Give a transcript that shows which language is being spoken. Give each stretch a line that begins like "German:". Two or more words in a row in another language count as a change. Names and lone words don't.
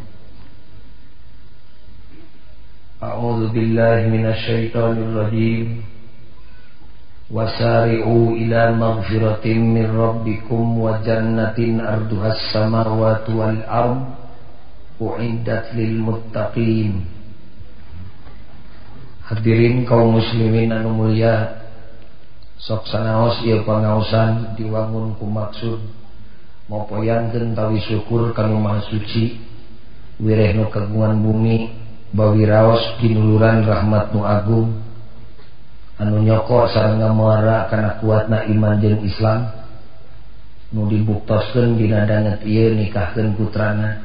Arabic: أعوذ بالله من الشيطان الرجيم. وسارعوا إلى مغفرة من ربكم وجنة عرضها السماوات والأرض أعدت للمتقين.
Sundanese: Hadirin kaum muslimin anu mulia, sok sanaos ieu pangaosan diwangun ku maksud mopoyangkeun tawi syukur kanu Maha Suci, wireh nu kagungan bumi, bawiraos kinuluran rahmat nu agung anu nyoko sareng ngamuara kana kuatna iman jeung Islam nu dibuktoskeun dina danget ieu nikahkeun putrana.